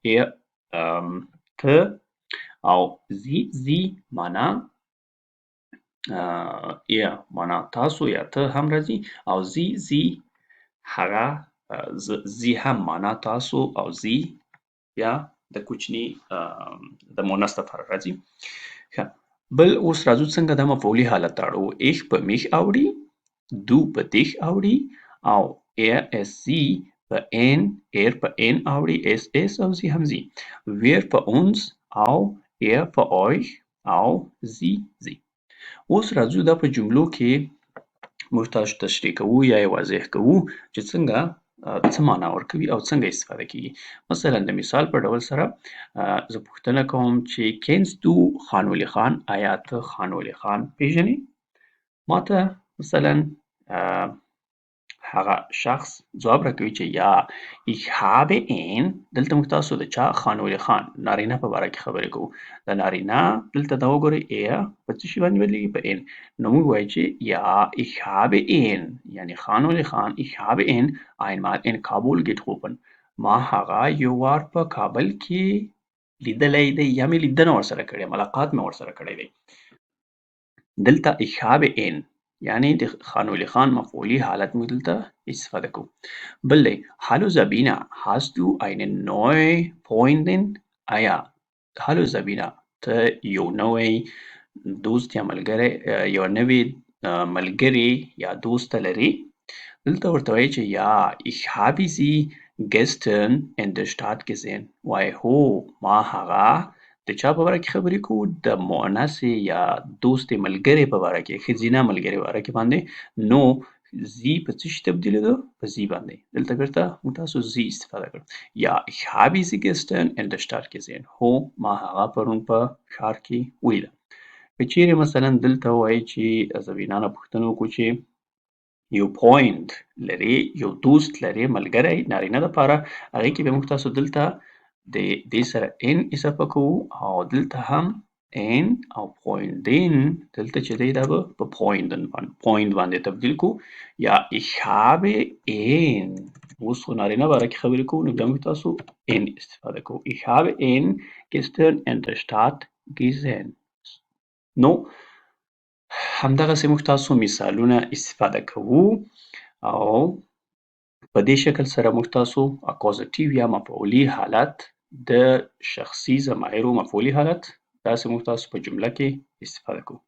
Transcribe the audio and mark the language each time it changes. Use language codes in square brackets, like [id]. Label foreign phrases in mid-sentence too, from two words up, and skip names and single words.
[ps] ته او زی معنا معنا تاسو یا ته هم راځي او زی هغه زی هم معنا تاسو او زی یا د کوچني د مؤنث لپاره راځي. ښه بل اوس راځو څنګه دا مفعولي حالت ته اړوو. ich په mich اوړي du په dich اوړي او [de] es sie [ps] په en په en اوړي es او sie هم sie. wir په uns او په euch او sie. اوس راځو دا په جملو کې موږ تاسو تشریح کوو یا یې واضح کوو چې څنګه څه معنا ورکوي او څنګه استفاده کیږي. مثلا د مثال په ډول سره زه پوښتنه کوم چې [de] kennst du [ps] خان ولي خان آیا ته خان ولي خان پیژنې؟ ماته مثلا هغه شخص ځواب راکوي چې یا [de] ich habe ihn [ps] دلته موږ تاسو د چا خان ولي خان نارینه په باره کې خبرې کوو. د نارینه دلته دا وګورئ په څه شي باندې بدلیږي په ان. نو موږ وایو چې یا [de] ich habe ihn [ps] یعنې خان ولي خان [de] ich habe ihn einmal in Kabul getroffen [ps] ما هغه یو وار په کابل کې لیدلی دی یا مې لیدنه ورسره کړې ملاقات مې ورسره کړی دی. دلته [de] ich habe ihn [ps] یعنې د خان ولي خان مفعولي حالت موږ دلته استفاده کوو. بل دی [de] hallo Sabina hast du eine neue Freundin [ps] آیا hallo Sabina ته یو نوی دوست یا ملګری یو نوی ملګرې یا دوسته لرې؟ دلته ورته وایي چې یا [de] ich habe sie gestern in der Stadt gesehen [ps] وایي هو ما هغه د چا په باره کې خبرې کوو د مؤنثې یا دوستې ملګرې په باره کې ښځینه ملګرې په باره کې باندې. نو زی په څه شي تبدیله ده په زی باندې. دلته بیرته موږ تاسو زی استفاده کړو. یا [de] ich habe sie gestern in der Stadt gesehen [ps] هو ما هغه پرون په ښار کې ولیده. که چیرې مثلا دلته ووایي چې زبینا نه پوښتنه وکړو چې یو پوینټ لري یو دوست لري ملګری نارینه دپاره هغې کې به موږ تاسو دلته د دې سره ان اضافه کوو او دلته هم ان او پوینټین دلته چې دی دا به په پوینټ باندې تبدیل کوو. یا [de] ich habe ihn [ps] اوس خو نارینه باره کې خبرې کوو نو بیا موږ تاسو ان استفاده کوو. [de] ich habe ihn gestern in der Stadt gesehen. [ps] نو همدغسې موږ تاسو مثالونه استفاده کوو او په دې شکل سره موږ تاسو اکوزیټیو یا مفعولي حالت د شخصي ضمایرو مفعولي حالت داسې موږ تاسو په جمله کې استفاده کوو.